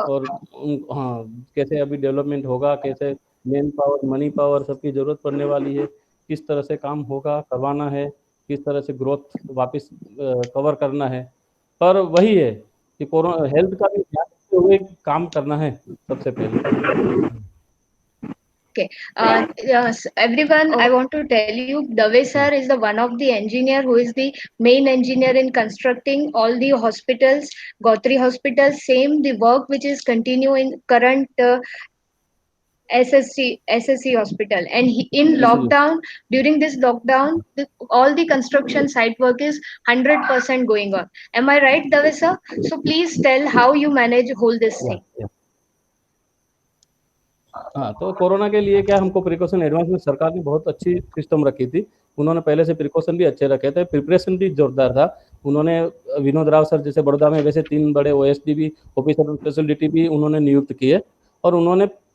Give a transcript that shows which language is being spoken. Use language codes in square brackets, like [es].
[hi] और हाँ कैसे अभी डेवलपमेंट होगा, कैसे मैन पावर, मनी पावर सबकी ज़रूरत पड़ने वाली है, किस तरह से काम होगा, करवाना है, किस तरह से ग्रोथ वापस कवर करना है। पर वही है कि कोरोना हेल्थ का भी ध्यान रखते हुए काम करना है सबसे पहले। [en] Okay. Yes, everyone, I want to tell you, Dave sir is the one of the engineer who is the main engineer in constructing all the hospitals, Gotri Hospital, same the work which is continue in current SSC hospital. And in [hi] ऐसे ही [en] lockdown, during this lockdown, all the construction site work is 100% going on. Am I right, Dave sir? So please tell how you manage whole this या, thing. या। [hi] हाँ, तो corona के लिए क्या हमको precaution advance में सरकार ने बहुत अच्छी सिस्टम रखी थी। उन्होंने पहले से प्रिकॉशन भी अच्छे रखे थे, प्रिपरेशन भी जोरदार था। उन्होंने विनोद राव सर जैसे बड़ौदा में वैसे 3 बड़े ओएसडी भी, [en] officer of speciality [hi] भी उन्होंने नियुक्त किए, और उन्होंने